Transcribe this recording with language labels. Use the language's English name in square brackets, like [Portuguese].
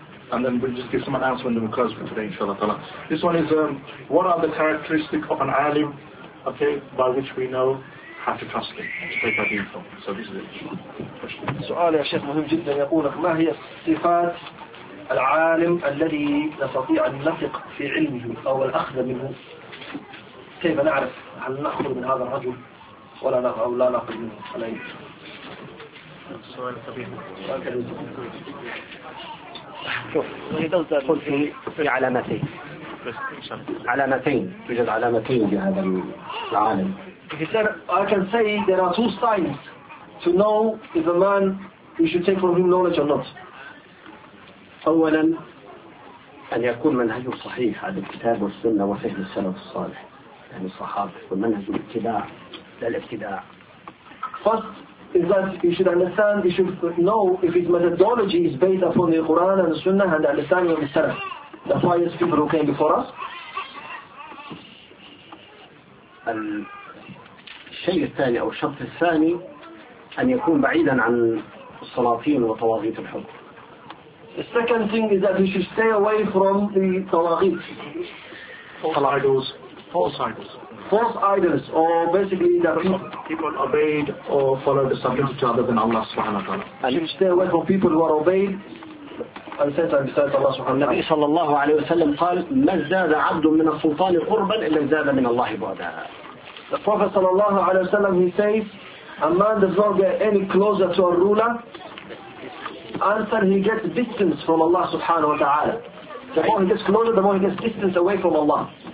[English] And then we'll just give some announcement and we'll close for today, inshallah ta'ala. This one is, what are the characteristics of an alim, okay, by which we know how to trust him, to take our deen from? So this is it. [Arabic] سؤال يا شيخ مهم جدا يقولك ما هي صفات العالم الذي نستطيع أن نثق في علمه أو الأخذ منه؟ كيف نعرف هل نأخذ من هذا الرجل ولا أو لا نأخذ منه عليه؟ سؤال كبير. شوف قلت في علامتين توجد علامتين لهذا العالم. [English] He said I can say there are two signs to know if a man we should take from him knowledge or not. [Arabic] أولا أن يكون منهجه صحيح على الكتاب والسنة وفهم السلف الصالح يعني الصحابة والمنهج الاتباع لا الابتداع. [English] First is that you should understand, you should know if his methodology is based upon the Quran and the Sunnah and the understanding of the Salaf, the pious people who came before us. [Arabic] الشيء الثاني أو الشرط الثاني أن يكون بعيدا عن الصلاطين وطواغيت الحكم. [English] The second thing is that you should stay away from the طواغيت. False idols, or basically that people obeyed or followed the subject to other than Allah subhanahu wa ta'ala. And you stay away from people who are obeyed and said and besides Allah subhanahu wa ta'ala. [Arabic] النبي صلى الله عليه وسلم قال ما زاد عبد من السلطان قربا إلا زاد من الله بعدها. [English] The Prophet [Arabic] صلى الله عليه وسلم [English] he says a man does not get any closer to a ruler until he gets distance from Allah subhanahu wa ta'ala. The more he gets closer, the more he gets distance away from Allah.